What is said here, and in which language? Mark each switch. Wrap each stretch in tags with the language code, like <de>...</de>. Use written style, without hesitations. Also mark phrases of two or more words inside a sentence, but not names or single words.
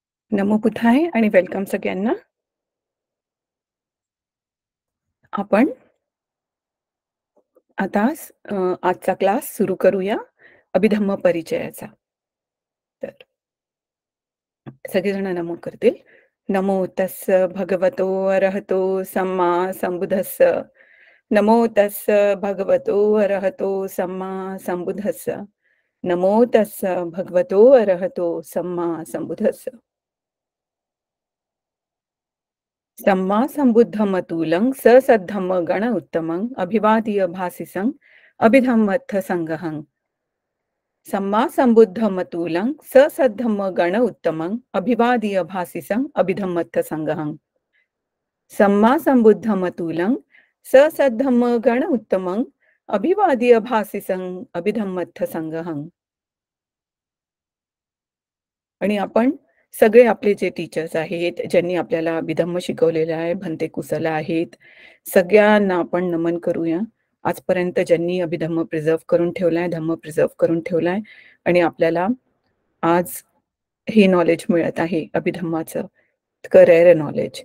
<mr>नमो बुद्धाय आणि वेलकम सगळ्यांना. आपण आता आजचा क्लास सुरू करूया अभिधम्म परिचयाचा. तर सगळेजण नमो करतील.</mr> <pi>नमो तस्स भगवतो अरहतो सम्मा संबुद्धस्स. नमो तस्स भगवतो अरहतो सम्मा संबुद्धस्स. नमो तस्स भगवतो अरहतो सम्मा संबुद्धस्स. सम्मा संबुद्धमतुलं ससद्धम्म गण उत्तमं अभिवादीय भासिसं अभिधम्मत्थ संगहं. सम्मा संबुद्धमतुलं ससद्धम्म गण उत्तमं अभिवादीय भासिसं अभिधम्मत्थ संगहं. सम्मा संबुद्धमतुलं ससद्धम्म गण उत्तमं अभिवादीय भासिसं अभिधम्मत्थ संगहं.</pi> <mr>आणि आपण सगळे आपले जे टीचर्स आहेत, ज्यांनी आपल्याला अभिधम्म शिकवलेलं आहे, भंते कुशला आहेत, सगळ्यांना आपण नमन करूया. आजपर्यंत ज्यांनी अभिधम्म प्रिझर्व्ह करून ठेवलाय, धम्म प्रिझर्व्ह करून ठेवलाय आणि आपल्याला आज हे नॉलेज मिळत आहे अभिधम्माचं, इतकं</mr> <en>rare knowledge.</en>